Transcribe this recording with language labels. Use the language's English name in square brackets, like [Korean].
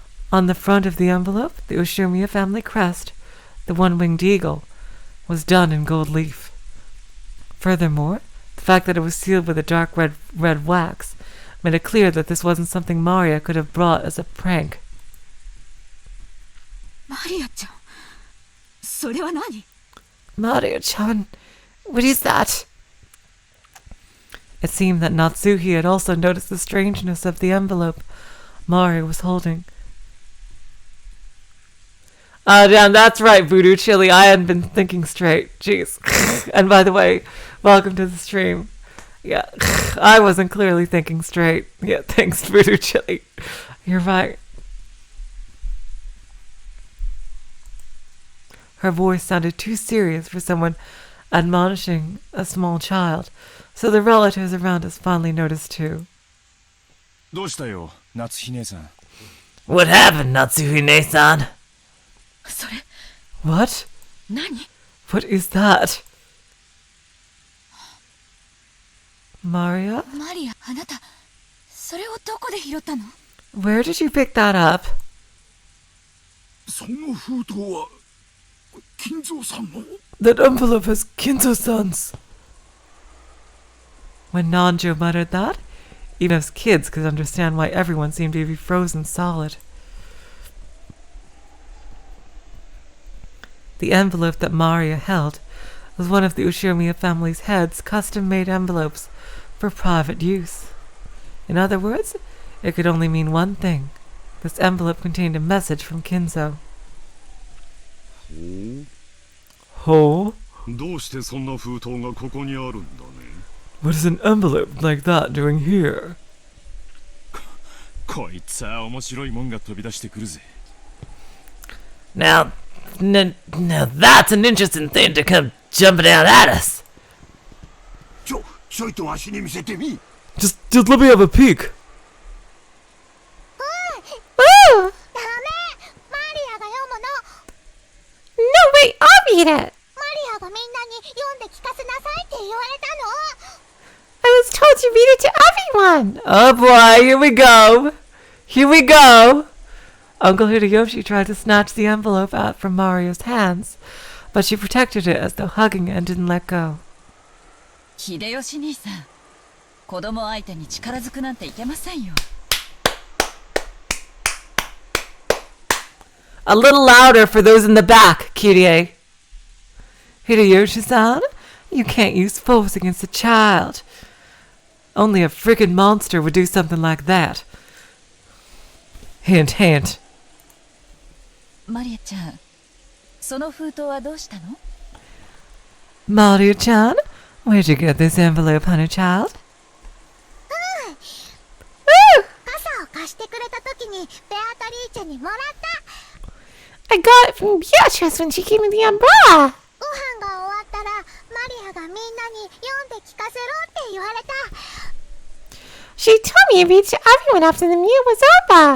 [English] On the front of the envelope, the Ushumiya family crest, the one-winged eagle, was done in gold leaf. Furthermore, The fact that it was sealed with a dark red wax made it clear that this wasn't something Maria could have brought as a prank. [Japanese] マリアちゃん、それは何？ [English] Maria-chan, what is that? It seemed that Natsuhi had also noticed the strangeness of the envelope Maria was holding. Oh, damn, that's right, Voodoo Chili. I hadn't been thinking straight. Jeez. And by the way, welcome to the stream. Yeah, I wasn't clearly thinking straight. Yeah, thanks, Voodoo Chili. You're right. Her voice sounded too serious for someone admonishing a small child, so the relatives around us finally noticed too. [Japanese] どうしたよ、夏日姉さん。 [English] What happened, Natsuhi-ne-san? [Japanese] それ、 [English] What? [Japanese] 何？ [English] What is that? Maria? [Japanese] マリア、あなた、それをどこで拾ったの？ [English] Where did you pick that up? [Japanese] その封筒は金蔵さんの。 [English] That envelope is Kinzo-san's. When Nanjo muttered that, even us kids could understand why everyone seemed to be frozen solid. The envelope that Maria held was one of the Ushiromiya family's head's custom-made envelopes for private use. In other words, it could only mean one thing. This envelope contained a message from Kinzo. Ho? [Japanese] どうしてそんな封筒がここにあるんだね。 [English] What is an envelope like that doing here? [Japanese] こいつは面白いもんが飛び出してくるぜ。 [English] Now that's an interesting thing to come jumping out at us. [Japanese] ちょいと足に見せてみ。 [English] Just let me have a peek. [Japanese] Ooh! ダメ！マリアが読むの。 [English] No, wait, I'll read it. [Japanese] マリアがみんなに読んで聞かせなさいって言われたの。 [English] I was told to read it to everyone. Oh boy, here we go. Here we go. Uncle Hideyoshi tried to snatch the envelope out from Mario's hands, but she protected it as though hugging it and didn't let go. [Japanese] 秀吉兄さん、子供相手に力ずくなんていけませんよ。 [English] A little louder for those in the back, Kirie. Hideyoshi-san, you can't use force against a child. Only a frickin' monster would do something like that. Hint, hint. [Japanese] マリアちゃん、その封筒はどうしたの？ [English] Mario-chan, where'd you get this envelope, honey child? [Japanese] 傘を貸してくれた時にベアトリーチェにもらった。 [English] I got it from Beatrice when she gave me the umbrella. [Japanese] ご飯が終わったらマリアがみんなに読んで聞かせろって言われた。 [English] She told me to read to everyone after the meal was over.